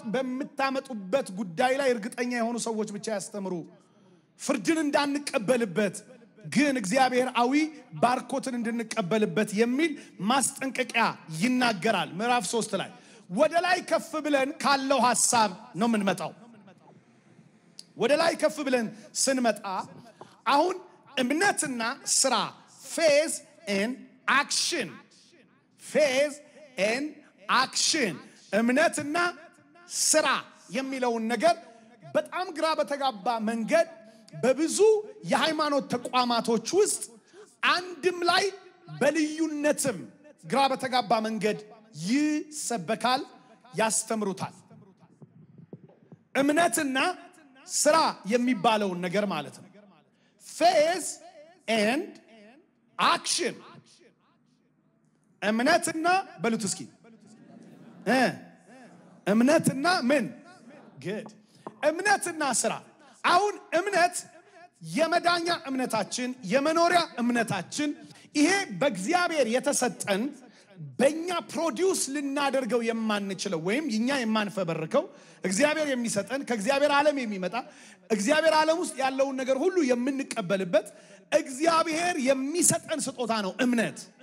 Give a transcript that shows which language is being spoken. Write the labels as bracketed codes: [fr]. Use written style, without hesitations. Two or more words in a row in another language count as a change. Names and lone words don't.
[am] በመታመጡበት ጉዳይ ላይ እርግጠኛ የሆኑ ሰዎች ብቻ ያስተምሩ ፍርድን እንዳንቀበልበት ግን እግዚአብሔር አዊ ባርኮትን እንድንቀበልበት የሚል ማስጠንቀቂያ ይናገራል ምዕራፍ 3 ላይ ወደ ላይ ከፍ ብለን ካለው ሐሳብ ነው ምንመጣው ወደ ላይ ከፍ ብለን ስንመጣ አሁን እምነትና ስራ [en] faith and [am] action እምነትና ስራ የሚለውን ነገር በጣም ግራ በተጋባ መንገድ በብዙ የሃይማኖት ተቋማቶች ውስጥ አንድም ላይ በልዩነትም ግራ በተጋባ መንገድ ይሰበካል ያስተምሩታል እምነትና ስራ የሚባለው ነገር ማለት ነው [en] faith and action [am] እምነትና በሉት እስኪ እምነትና ምን good እምነትና ስራ አሁን እምነት የመዳኛ እምነታችን የመኖሪያ እምነታችን ይሄ በእግዚአብሔር የተሰጠን በእኛ ፕሮዲዩስ ልናደርገው የማንችለው ወይም እኛ የማንፈበርከው እግዚአብሔር የሚሰጠን ከእግዚአብሔር ዓለም የሚመጣ እግዚአብሔር ዓለም ውስጥ ያለውን ነገር ሁሉ የምንቀበልበት እግዚአብሔር የሚሰጠን ስጦታ ነው እምነት